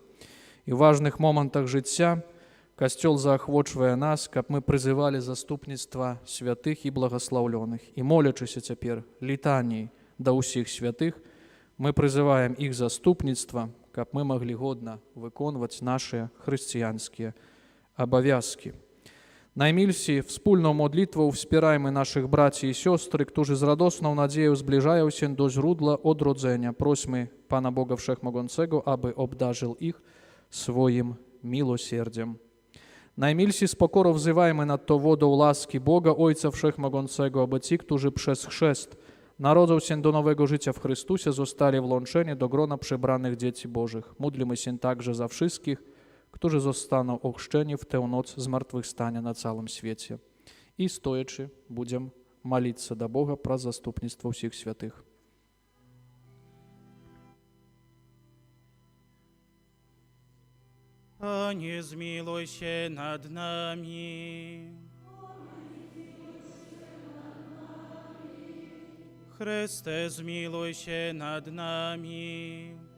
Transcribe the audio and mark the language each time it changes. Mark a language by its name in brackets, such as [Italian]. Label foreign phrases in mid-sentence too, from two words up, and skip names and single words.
[Belarusian] І ў важных момантах жыцця Касцёл заахвочвае нас, каб мы прызывалі заступніцтва святых і благаслаўлёных. І молячыся цяпер літаніяй да ўсіх святых, мы прызываем іх заступніцтва, каб мы маглі годна выконваць нашыя хрысціянскія абавязкі. [Polish] Najmilsi, wspólną modlitwą wspierajmy naszych braci i siostry, którzy z radosną nadzieją zbliżają się do źródła odrodzenia. Prośmy Pana Boga Wszechmogącego, aby obdarzył ich swoim miłosierdziem. Najmilsi, z pokorą wzywajmy nad to wodą łaski Boga Ojca Wszechmogącego, aby ci, którzy przez chrzest narodzą się do nowego życia w Chrystusie, zostali włączeni do grona przebranych dzieci Bożych. Módlmy się także za wszystkich, którzy zostaną ochrzczeni w tę noc zmartwychwstania na całym świecie. [Ukrainian] I stoячи будем молиться до Бога про заступництво всіх святих. [Polish] Panie, zmiłuj się nad nami. Chryste, zmiłuj się nad nami.